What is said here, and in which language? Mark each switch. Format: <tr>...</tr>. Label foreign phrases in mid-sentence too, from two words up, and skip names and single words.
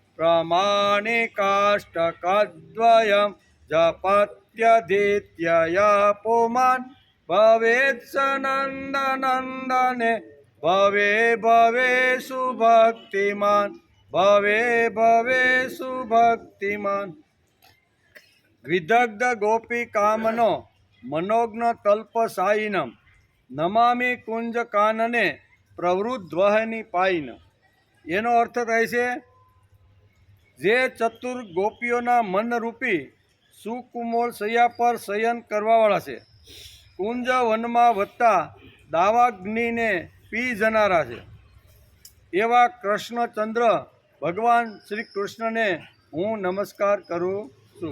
<sa>प्रमाणिकाष्टकद्वयं जपत्यधीत्यया पुमान् भवेत् स नन्दनन्दने भवे भवे सुभक्तिमान् भवे भवे सुभक्तिमान्। विदग्ध गोपिकामनो मनोज्ञ तल्पसायिनं नमामि कुंजकानने प्रवृद्ध्वनि पायिनं।</sa> <gu>એનો અર્થ થાય છે જે ચતુર ગોપીઓના મનરૂપી સુકુમોળ સૈયા પર શયન કરવાવાળા છે, કુંજ વનમાં વધતા દાવાગ્નિને પી જનારા છે, એવા કૃષ્ણચંદ્ર ભગવાન શ્રી કૃષ્ણને હું નમસ્કાર કરું છું।</gu>